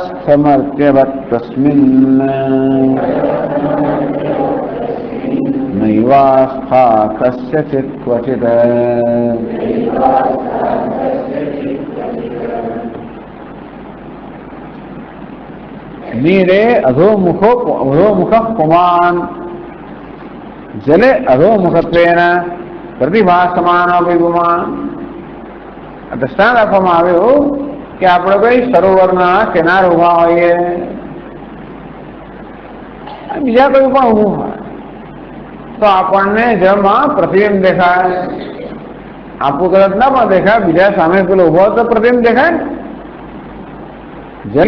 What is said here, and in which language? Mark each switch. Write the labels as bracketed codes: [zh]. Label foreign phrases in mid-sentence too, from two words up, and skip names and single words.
[sa] તટસ્થમર્ત્યવત તસ્મિન્ नैवास्था कस्यचित् क्वचित्। नीरे अधोमुख पुमान् जले अधोमुखत्वेन प्रतिभासमानोऽपि पुमान्। [gu] दृष्टांत આપવામાં આવ્યું કે આપણે કોઈ સરોવરના કિનારે ઉભા હોઈએ, બીજા કોઈ પણ ઊભું હોય તો આપણને જળમાં પ્રતિબિંબ દેખાય. આપણું કદાચ ના પણ દેખાય, બીજા સામે પેલો ઉભો તો પ્રતિબિંબ દેખાય જલે.